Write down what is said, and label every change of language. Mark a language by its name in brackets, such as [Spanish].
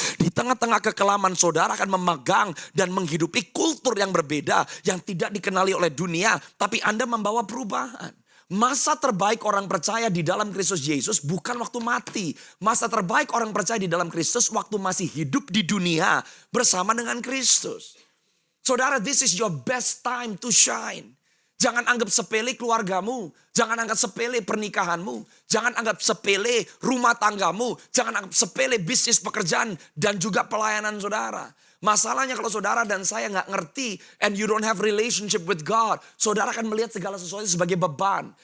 [Indonesian] Di tengah-tengah kekelaman, saudara akan memegang dan menghidupi kultur yang berbeda, yang tidak dikenali oleh dunia, tapi Anda membawa perubahan. Masa terbaik orang percaya di dalam Kristus Yesus bukan waktu mati. Masa terbaik orang percaya di dalam Kristus waktu masih hidup di dunia bersama dengan Kristus. [English] Saudara, this is your best time to shine. [Indonesian] Jangan anggap sepele keluargamu. Jangan anggap sepele pernikahanmu. Jangan anggap sepele rumah tanggamu. Jangan anggap sepele bisnis pekerjaan dan juga pelayanan saudara. Masalahnya kalau saudara dan saya gak ngerti and you don't have relationship with God, saudara akan melihat segala sesuatu sebagai beban.